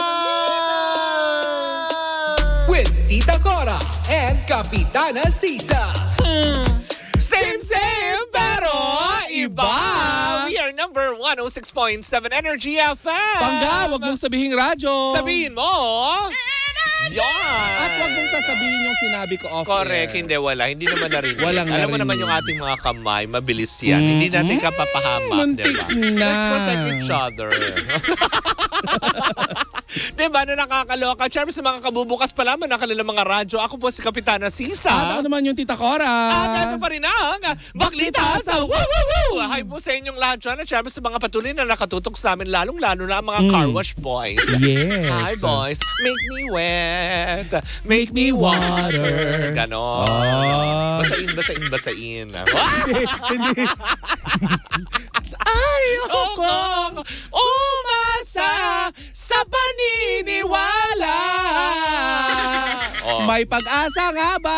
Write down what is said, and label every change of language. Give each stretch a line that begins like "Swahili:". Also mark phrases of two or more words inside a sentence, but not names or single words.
English: With Tita Cora and Kapitana Sisa. Same,
Filipino: pero iba!
English: We are number 106.7 Energy FM!
Filipino: Pangga, wag mong sabihin radyo. Sabihin mo! Yan! At wag mong sasabihin yung sinabi ko off Correct, air. hindi wala. Hindi naman narinig. Walang Alam mo narinig. naman yung ating mga kamay, mabilis yan. Hindi natin kapapahamak, muntik diba? na.
English: Let's protect each other.
Filipino: Diba, na nakakaloka. Charms, sa mga kabubukas pa lamang ng kanilang mga radyo. Ako po si Kapitana Sisa. At ako naman yung Tita Cora. At ito pa rin ang Baklita sa Woo Woo Woo! Hi po sa inyong lahat dyan. At syempre sa mga patuloy na nakatutok sa amin, lalong-lalo na ang mga
English: car wash boys.
Filipino: Yes.
English: Hi boys, make me wet, make me water.
Filipino: Ganon. Oh. Basain. Hindi. Ayokong umasa sa paniniwala. Oh. May pag-asa nga ba?